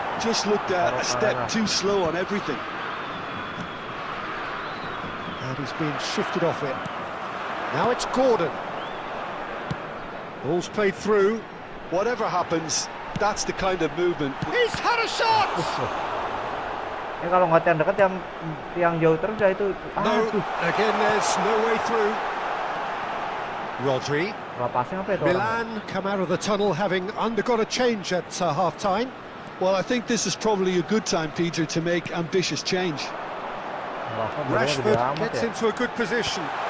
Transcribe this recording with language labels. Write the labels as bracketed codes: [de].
[en] Just looked a step too slow on everything. And he's been shifted off it. Now it's Gordon. Ball's played through. Whatever happens, that's the kind of movement. He's had a shot! [id] Ya kalau nggak yang dekat yang jauh terus ya itu. [en] No, again there's no way through. Rodri. [id] Pasnya apa itu orang? [en] Milan come out of the tunnel having undergone a change at half-time. Well, I think this is probably a good time, Peter, to make ambitious change. Rashford gets into a good position.